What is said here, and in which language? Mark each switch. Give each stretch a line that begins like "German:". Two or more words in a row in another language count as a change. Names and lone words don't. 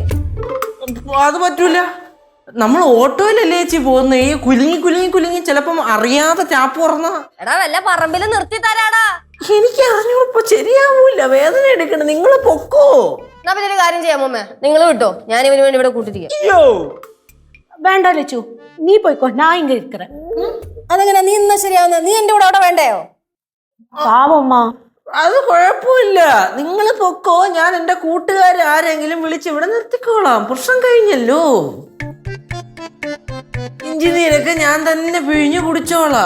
Malayalam: അത് പറ്റൂല, നമ്മൾ ഓട്ടോയിലല്ലേ ചേച്ചി പോകുന്നത്. ഈ കുലുങ്ങി കുലുങ്ങി കുലുങ്ങി ചിലപ്പം അറിയാതെ ടാപ്പ് തുറന്ന. എടാ വല്ല പറമ്പിൽ നിർത്തി തരാടാ. എനിക്ക് അറിഞ്ഞപ്പോ ശരിയാവൂല, വേദന എടുക്കണം. നിങ്ങൾ പൊക്കോ. എന്നാ പിന്നെ ഒരു കാര്യം ചെയ്യാമോ, നിങ്ങൾ വിട്ടോ, ഞാൻ ഇവന് വേണ്ടി ഇവിടെ കൂട്ടിരിക്കാം.
Tamil: வேண்டாம் லட்சு, நீ போய்க்கோ, நான் இங்க இருக்கிறேன்.
Malayalam: അതെങ്ങനെ നീ ഇന്നാ ശരിയാവുന്ന? നീ എന്റെ കൂടെ അവിടെ വേണ്ടയോ? പാവമ്മാ. അത് കുഴപ്പമില്ല, നിങ്ങൾ പൊക്കോ. ഞാൻ എന്റെ കൂട്ടുകാരെ ആരെങ്കിലും വിളിച്ച് ഇവിടെ നിർത്തിക്കോളാം. പ്രശ്നം കഴിഞ്ഞല്ലോ. ഇഞ്ചിനീരൊക്കെ ഞാൻ തന്നെ പിഴിഞ്ഞു കുടിച്ചോളാം.